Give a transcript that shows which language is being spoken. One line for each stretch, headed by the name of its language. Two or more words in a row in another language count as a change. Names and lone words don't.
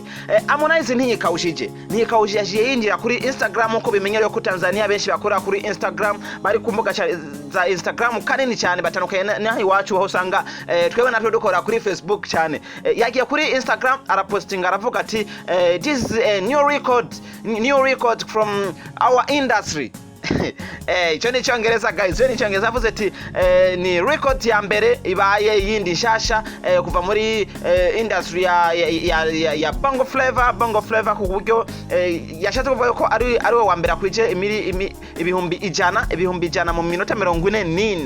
Rundi: Harmonize ntiyikawushije yinjira kuri Instagram uko bimenyereye ko Tanzania benshi bakora kuri Instagram, bari kumbuga za Instagram kanini cyane batandukanye naho iwacu aho usanga twebwe natwe dukora kuri Facebook cyane. Yagiye kuri Instagram arapostinga aravuga ati
English: this is a new record from our industry.
Rundi: Ico ni Cyongereza guys, ni Cyongereza avuze ati ni record ya mbere ibaye yindi shasha kuva muri industry ya bongo flavor ku buryo yashatse kuvuga ko ari wa mbere akwije ibihumbi ijana mu minota 44.